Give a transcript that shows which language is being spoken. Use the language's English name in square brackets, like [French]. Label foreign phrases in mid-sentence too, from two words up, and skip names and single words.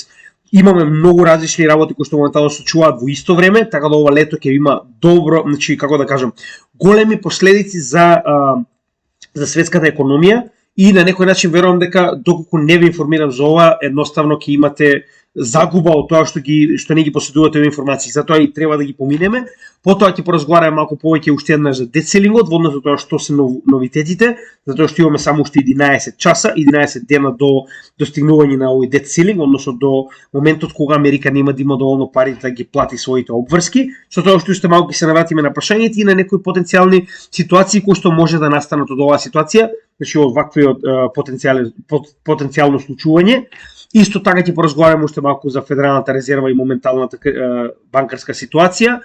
[Macedonian] Имаме многу различни работи кои што моментално се случуваат во исто време, така да ова лето ќе има добро, значи како да кажам, големи последици за светската економија. И на некој начин верувам дека доколку не ви информирам за ова, едноставно ќе имате загуба од тоа што не ги поседувате овие информации. Затоа и треба да ги поминеме. Потоа ќе поразговараме малку повеќе уште еднаш за [English] debt ceiling- [Macedonian] от, во однос на тоа што се новитетите, затоа што имаме само уште 11 часа, 11 дена до достигнување на овој [English] debt ceiling, [Macedonian] односно до моментот кога Америка нема да има доволно пари да ги плати своите обврски. Со тоа што уште малку ќе се навратиме на прашањето и на некои потенцијални ситуации кои што може да настанат од оваа ситуација, значи од ваквиот потенцијално случување. Исто така ќе поразговараме уште малку за Федералната резерва и моменталната банкарска ситуација.